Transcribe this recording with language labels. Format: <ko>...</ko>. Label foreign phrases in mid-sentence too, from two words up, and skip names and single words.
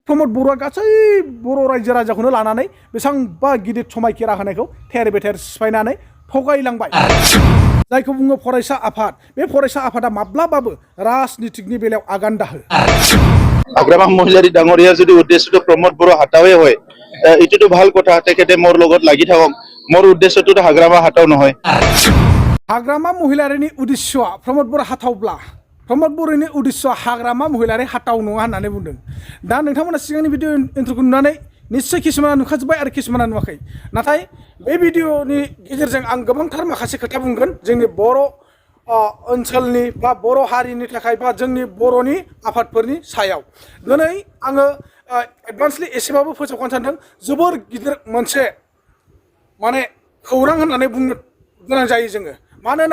<brx>प्रमद बर'आ गासै बर' रायजो राजाखौनो लानानै बेसेबांबा गिदिर समायखिरा होनायखौ थेर बेथेर सिफायनानै थगायलांबाय जायखौ बुङो फरायसा आफाद बे फरायसा आफादा माब्लाबाबो राजनितिकनि बेलायाव आगान दाहो</brx> <as>আগ্ৰাবাম মহিলাৰী ডাঙৰীয়া যদি উদ্দেশ্যটো প্ৰমোদ বড়ো হাতাওয়ে হয় এটোটো ভাল কথা তেখেতে মোৰ লগত লাগি থাকক মোৰ উদ্দেশ্যটো হাগ্ৰামা হাতাও নহয়</as> <brx>हाग्रामा महिलारिनि उद्देश्यआ प्रमद बर' हाथावब्ला प्रमद बर'नि उद्देश्यआ हाग्रामा महिलारि हाथाव नङा होननानै बुंदों दा नोंथांमोना सिगांनि भिडिअ इन्ट्र'खौ नुनानै निश्चय किसुमाना नुखाजोब्बाय आरो किसुमाना नुवाखै नाथाय बे भिडिअनि गेजेरजों आं गोबांथार माखासे खोथा बुंगोन जोंनि बर' ओनसोलनि बा बर' हारिनि थाखाय बा जोंनि बर'नि आफादफोरनि सायाव दिनै आङो एडभान्सलि एसेबाबो फोसावखानो सानदों जोबोर गिदिर मोनसे माने खौरां होननानै बुंनो गोनां जायो जोङो मानो होनना</brx>